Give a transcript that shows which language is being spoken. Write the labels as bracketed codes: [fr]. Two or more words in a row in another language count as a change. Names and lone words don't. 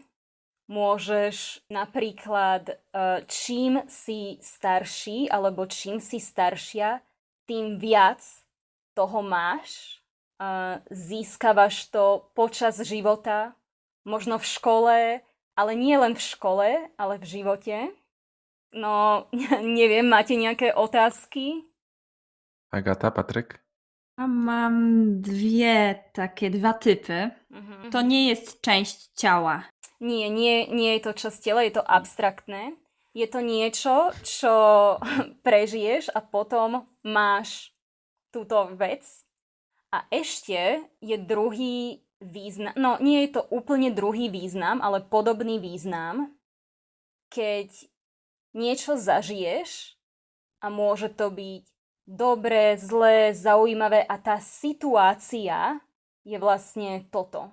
[sk] Môžeš napríklad, čím si starší alebo čím si staršia, tým viac toho máš. Získavaš to počas života, možno v škole, ale nie len v škole, ale v živote. No, neviem, máte nejaké otázky? Agata, Patryk? [pl] Mam dwa typy. To nie jest część ciała. [sk] Nie je to časť tela, je to abstraktné. Je to niečo, čo prežiješ a potom máš túto vec. A ešte je druhý význam, no nie je to úplne druhý význam, ale podobný význam, keď niečo zažiješ a môže to byť dobré, zlé, zaujímavé a tá situácia je vlastne toto.